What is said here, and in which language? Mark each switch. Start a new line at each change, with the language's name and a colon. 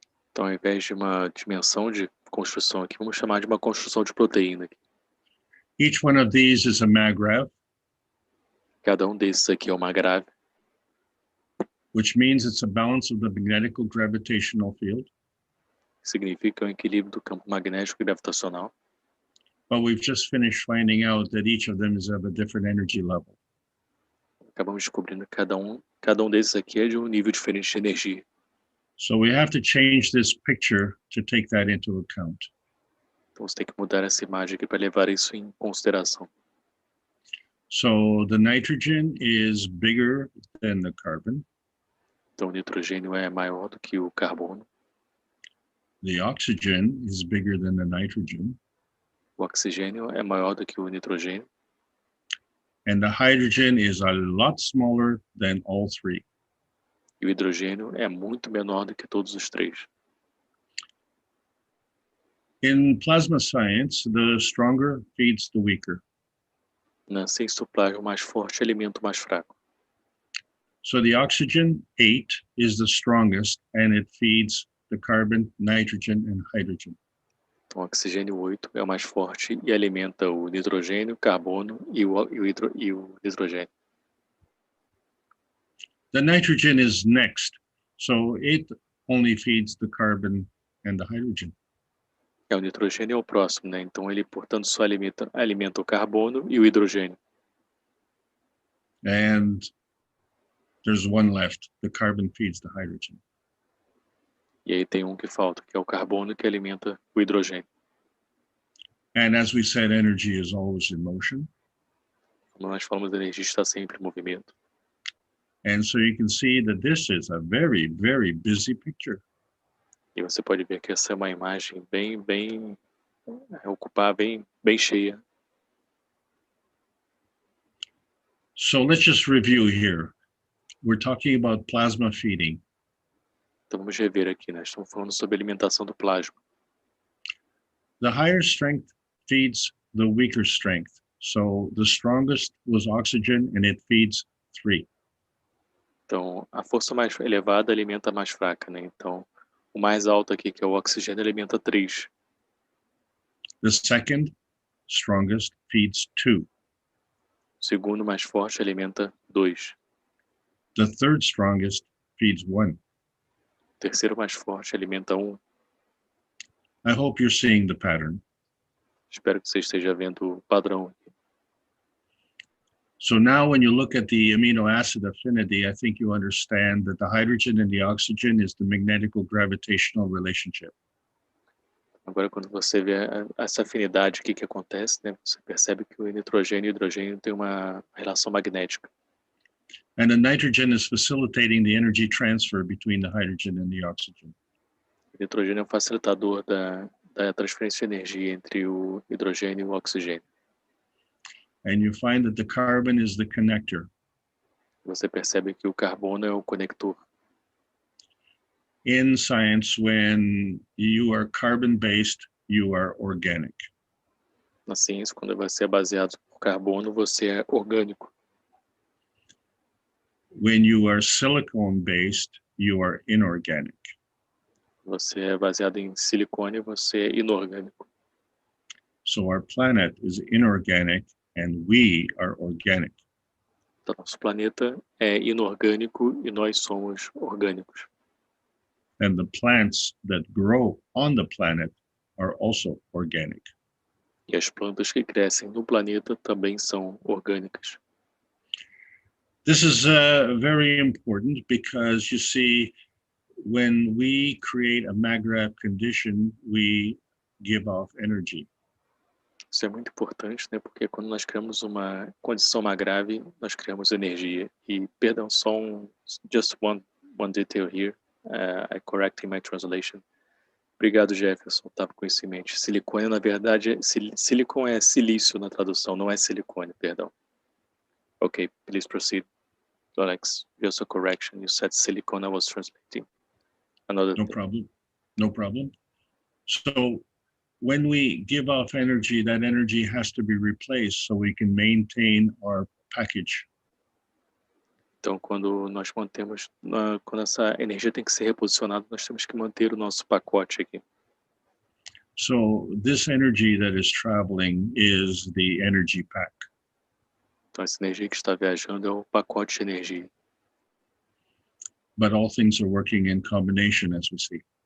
Portuguese: Então, ao invés de uma dimensão de construção aqui, vamos chamar de uma construção de proteína aqui.
English: Each one of these is a magravity,
Portuguese: Cada um desses aqui é uma grave,
English: which means it's a balance of the magnetical gravitational field.
Portuguese: que significa o equilíbrio do campo magnético e gravitacional.
English: But we've just finished finding out that each of them is of a different energy level.
Portuguese: Acabamos descobrindo que cada um desses aqui é de um nível diferente de energia.
English: So we have to change this picture to take that into account.
Portuguese: Então, você tem que mudar essa imagem aqui para levar isso em consideração.
English: So the nitrogen is bigger than the carbon.
Portuguese: Então, o nitrogênio é maior do que o carbono.
English: The oxygen is bigger than the nitrogen.
Portuguese: O oxigênio é maior do que o nitrogênio.
English: And the hydrogen is a lot smaller than all 3.
Portuguese: E o hidrogênio é muito menor do que todos os 3.
English: In plasma science, the stronger feeds the weaker.
Portuguese: Na ciência do plasma, o mais forte alimenta o mais fraco.
English: So the oxygen 8 is the strongest, and it feeds the carbon, nitrogen, and hydrogen.
Portuguese: Então, o oxigênio 8 é o mais forte e alimenta o nitrogênio, carbono e o hidrogênio.
English: The nitrogen is next, so it only feeds the carbon and the hydrogen.
Portuguese: O nitrogênio é o próximo, né? Então, ele, portanto, só alimenta o carbono e o hidrogênio.
English: And there's one left. The carbon feeds the hydrogen.
Portuguese: E aí tem um que falta, que é o carbono, que alimenta o hidrogênio.
English: And as we said, energy is always in motion.
Portuguese: Como nós falamos, a energia está sempre em movimento.
English: And so you can see that this is a very, very busy picture.
Portuguese: E você pode ver que essa é uma imagem bem ocupada, bem cheia.
English: So let's just review here. We're talking about plasma feeding.
Portuguese: Então vamos rever aqui, né? Estamos falando sobre a alimentação do plasma.
English: The higher strength feeds the weaker strength. So the strongest was oxygen, and it feeds 3.
Portuguese: Então, a força mais elevada alimenta a mais fraca, né? Então, o mais alto aqui, que é o oxigênio, alimenta 3.
English: The second strongest feeds 2.
Portuguese: O segundo mais forte alimenta 2.
English: The third strongest feeds 1.
Portuguese: O terceiro mais forte alimenta 1.
English: I hope you're seeing the pattern.
Portuguese: Espero que você esteja vendo o padrão.
English: So now when you look at the amino acid affinity, I think you understand that the hydrogen and the oxygen is the magnetical gravitational relationship.
Portuguese: Agora, quando você vê essa afinidade aqui que acontece, né, você percebe que o nitrogênio e o hidrogênio têm uma relação magnética.
English: And the nitrogen is facilitating the energy transfer between the hydrogen and the oxygen.
Portuguese: O nitrogênio é um facilitador da transferência de energia entre o hidrogênio e o oxigênio.
English: And you find that the carbon is the connector.
Portuguese: Você percebe que o carbono é o conector.
English: In science, when you are carbon-based, you are organic.
Portuguese: Na ciência, quando você é baseado por carbono, você é orgânico.
English: When you are silicone-based, you are inorganic.
Portuguese: Você é baseado em silicone, você é inorgânico.
English: So our planet is inorganic and we are organic.
Portuguese: Então, nosso planeta é inorgânico e nós somos orgânicos.
English: And the plants that grow on the planet are also organic.
Portuguese: E as plantas que crescem no planeta também são orgânicas.
English: This is very important because you see, when we create a MAGRAP condition, we give off energy.
Portuguese: Isso é muito importante, né? Porque quando nós criamos uma condição mais grave, nós criamos energia. E, perdão,
English: just one detail here. I correcting my translation.
Portuguese: Obrigado, Jefferson. Estava com isso em mente. Silicone, na verdade, silicone é silício na tradução, não é silicone, perdão.
English: Okay, please proceed. Alex, just a correction. You said silicone, I was translating. Another No thing. problem. No problem. So when we give off energy, that energy has to be replaced so we can maintain our package.
Portuguese: Então, quando nós mantemos, quando essa energia tem que ser reposicionada, nós temos que manter o nosso pacote aqui.
English: So this energy that is traveling is the energy pack.
Portuguese: Então, essa energia que está viajando é o pacote de energia.
English: But all things are working in combination, as we see.